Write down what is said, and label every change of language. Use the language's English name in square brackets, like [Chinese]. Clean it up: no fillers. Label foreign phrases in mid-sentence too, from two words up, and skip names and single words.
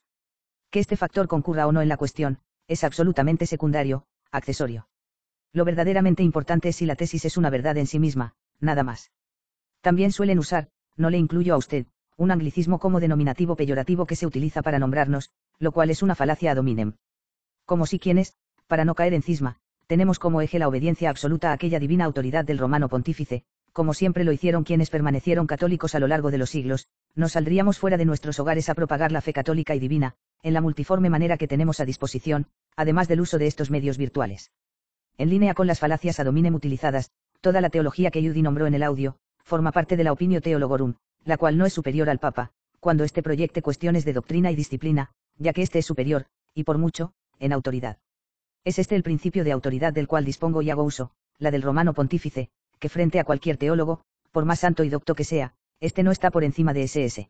[Spanish] Que este factor concurra o no en la cuestión, es absolutamente secundario, accesorio. Lo verdaderamente importante es si la tesis es una verdad en sí misma, nada más. También suelen usar, no le incluyo a usted, un anglicismo como denominativo peyorativo que se utiliza para nombrarnos, lo cual es una falacia [Latin] ad hominem. [Spanish] Como si quienes, para no caer en cisma, tenemos como eje la obediencia absoluta a aquella divina autoridad del romano pontífice, como siempre lo hicieron quienes permanecieron católicos a lo largo de los siglos, nos saldríamos fuera de nuestros hogares a propagar la fe católica y divina, en la multiforme manera que tenemos a disposición, además del uso de estos medios virtuales. En línea con las falacias [Latin] ad hominem [Spanish] utilizadas, toda la teología que Judi nombró en el audio, forma parte de la [Latin] opinio theologorum, [Spanish] la cual no es superior al Papa, cuando éste proyecte cuestiones de doctrina y disciplina, ya que éste es superior, y por mucho, en autoridad. Es este el principio de autoridad del cual dispongo y hago uso, la del romano pontífice, que frente a cualquier teólogo, por más santo y docto que sea, este no está por encima de S.S.